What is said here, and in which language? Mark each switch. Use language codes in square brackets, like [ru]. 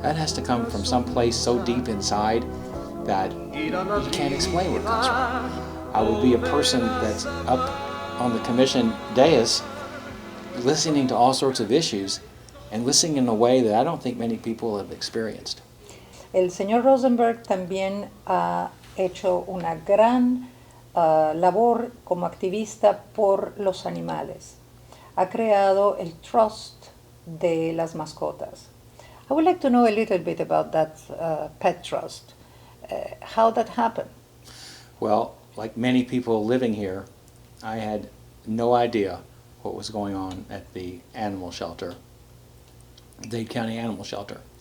[en] That has to come from some place so deep inside that you can't explain where it comes from. I would be a person that's up on the commission dais listening to all sorts of issues and listening in a way that I don't think many people have experienced. [es] El señor Rosenberg también ha hecho una gran labor como activista por los animales. Ha creado el trust de las mascotas. [en] I would like to know a little bit about that pet trust, how that happened. Well, like many people living here, I had no idea what was going on at the animal shelter, Dade County Animal Shelter.